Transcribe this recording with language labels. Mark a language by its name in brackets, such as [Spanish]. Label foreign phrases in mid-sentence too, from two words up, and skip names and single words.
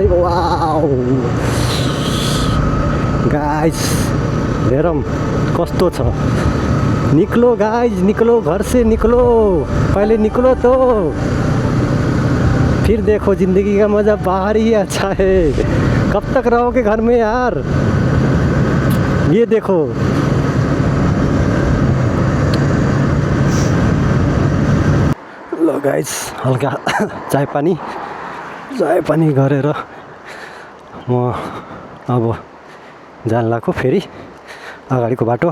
[Nepali] वाउ गाइज हेरौँ कस्तो छ। [Hindi] निकलो गाइज, निकलो, घर से निकलो, पहले निकलो तो फिर देखो जिंदगी का मज़ा बाहर ही अच्छा है। कब तक रहोगे घर में यार। ये देखो [Nepali] ल गाइज, हल्का चाय पानी गरेर म अब जान लाग्यो फेरि अगाडिको बाटो।